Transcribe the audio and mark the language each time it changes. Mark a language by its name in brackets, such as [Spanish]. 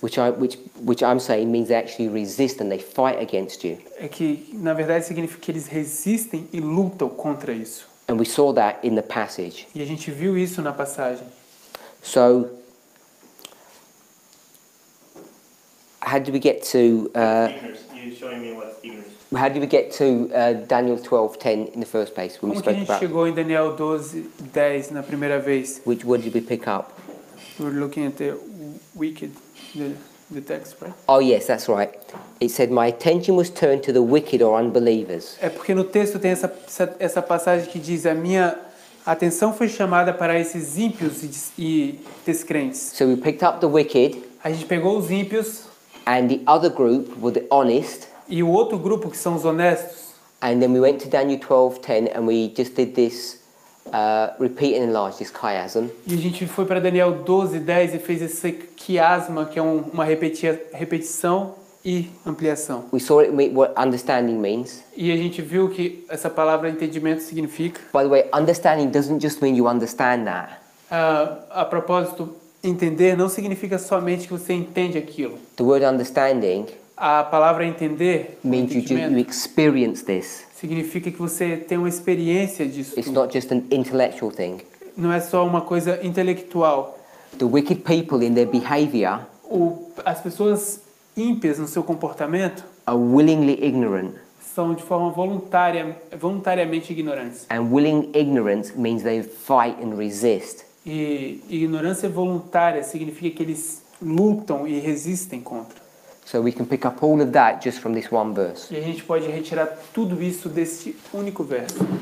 [English] which I'm saying means they actually resist and they fight against you. [Portuguese] É que, na verdade, significa que eles resistem e lutam contra isso. [English] And we saw that in the passage. [Portuguese] E a gente viu isso na passagem. [English] So, how did we get to? Ignorance. You're showing me what's ignorance. How did we get to Daniel 12:10 in the first place when we [Portuguese] Como que a [English] spoke [Portuguese] gente [English] about? [Portuguese] chegou em Daniel 12:10 na primeira vez? [English] What did we pick up? We're looking at the wicked, the text, right? Oh yes, that's right. It said, "My attention was turned to the wicked or unbelievers." [Portuguese] É porque no texto tem essa passagem que diz: a minha atenção foi chamada para esses ímpios e descrentes. [English] So we picked up the wicked, [Portuguese] A gente pegou os ímpios [English] and the other group were the honest, [Portuguese] e o outro grupo que são os honestos. [English] and then we went to Daniel 12:10, and we just did this repeat and enlarge, this chiasm. [Portuguese] E a gente foi para Daniel 12:10 e fez esse quiasma, que é uma repetição e ampliação. [English] We saw what understanding means. [Portuguese] E a gente viu que essa palavra entendimento significa. [English] By the way, understanding doesn't just mean you understand that. [Portuguese] A propósito, entender não significa somente que você entende aquilo. [English] The word understanding [Portuguese] A palavra entender, [English] means you [Portuguese] entendimento, [English] experience this. [Portuguese] significa que você tem uma experiência disso [English] It's [Portuguese] tudo. [English] not just an intellectual thing. [Portuguese] Não é só uma coisa intelectual. [English] The wicked people in their behavior [Portuguese] As pessoas ímpias no seu comportamento [English] are willingly ignorant. [Portuguese] são de forma voluntariamente ignorantes. [English] And willing ignorance means they fight and resist. [Portuguese] E ignorância voluntária significa que eles lutam e resistem contra. [English] So we can pick up all of that just from this one verse. [Portuguese] E a gente pode retirar tudo isso desse único verso.